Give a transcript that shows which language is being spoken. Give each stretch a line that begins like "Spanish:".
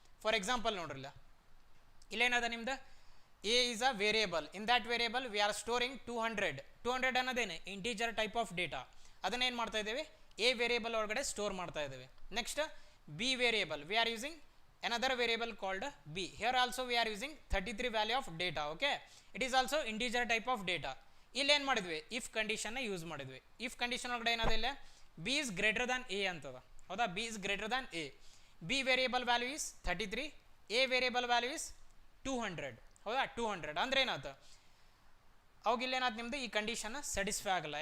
Kannada: For example ನೋಡ್ರಲ್ಲ ಇಲ್ಲೇನದ ನಿಮ್ದು
English: A is a variable, in that variable we are storing
Kannada: 200 ಅನ್ನೋದೇನೆ
English: integer type of data,
Kannada: ಅದನ್ನ ಏನು ಮಾಡ್ತಾ ಇದ್ದೇವೆ A variable ಒಳಗಡೆ ಸ್ಟೋರ್ ಮಾಡ್ತಾ ಇದ್ದೇವೆ.
English: Next B variable we are using another variable called b, here also we are using 33 value of data. Okay, it is also integer type of data.
Kannada: ಇಲ್ಲಿ ಏನು ಮಾಡಿದ್ವಿ ಇಫ್ ಕಂಡೀಷನ್ ಯೂಸ್ ಮಾಡಿದ್ವಿ. If condition ಒಳಗಡೆ ಏನಾದಿಲ್ಲ
English: B is greater than A
Kannada: ಅಂತದ, ಹೌದಾ, B is greater than A,
English: B variable value is 33, A variable value is 200,
Kannada: ಹೌದಾ 200 ಅಂದ್ರೆ ಏನಾಯ್ತು ಅವಾಗ ಇಲ್ಲೇನಾಯ್ತು ನಿಮ್ದು ಈ ಕಂಡೀಷನ್ ಸ್ಯಾಟಿಸ್ಫೈ ಆಗಲ್ಲ.